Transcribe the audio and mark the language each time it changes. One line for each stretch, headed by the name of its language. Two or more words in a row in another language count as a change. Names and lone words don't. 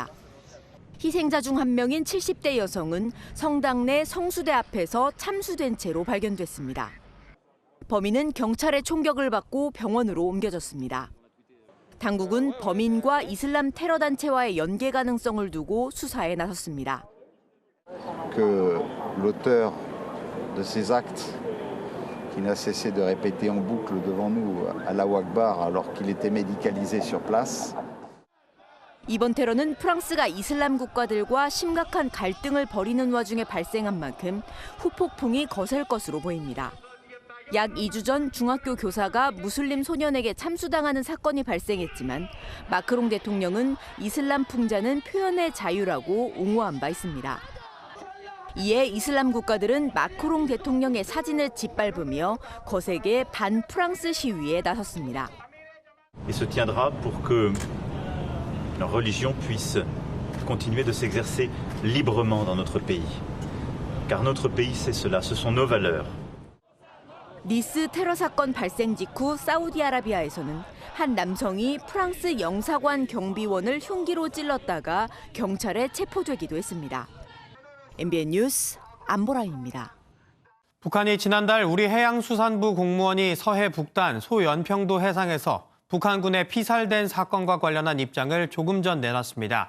Korean: 희생자 중 1명인 70대 여성은 성당 내 성수대 앞에서 참수된 채로 발견됐습니다. 범인은 경찰의 총격을 받고 병원으로 옮겨졌습니다. 당국은 범인과 이슬람 테러 단체와의 연계 가능성을 두고 수사에 나섰습니다.
French: Que l'auteur de ces actes qui n'a cessé de répéter en boucle devant nous
Arabic: الله أكبر
French: alors qu'il était médicalisé sur place.
Korean: 이번 테러는 프랑스가 이슬람 국가들과 심각한 갈등을 벌이는 와중에 발생한 만큼 후폭풍이 거셀 것으로 보입니다. 약 2주 전 중학교 교사가 무슬림 소년에게 참수당하는 사건이 발생했지만 마크롱 대통령은 이슬람 풍자는 표현의 자유라고 옹호한 바 있습니다. 이에 이슬람 국가들은 마크롱 대통령의 사진을 짓밟으며 거세게 반프랑스 시위에 나섰습니다.
French: Et se tiendra pour que la religion puisse continuer de s'exercer librement dans notre pays. Car notre pays c'est cela, ce sont nos valeurs.
Korean: 니스 테러 사건 발생 직후 사우디아라비아에서는 한 남성이 프랑스 영사관 경비원을 흉기로 찔렀다가 경찰에 체포되기도 했습니다. MBN 뉴스 안보라입니다. 북한이 지난달 우리 해양수산부 공무원이 서해 북단 소연평도 해상에서 북한군에 피살된 사건과 관련한 입장을 조금 전 내놨습니다.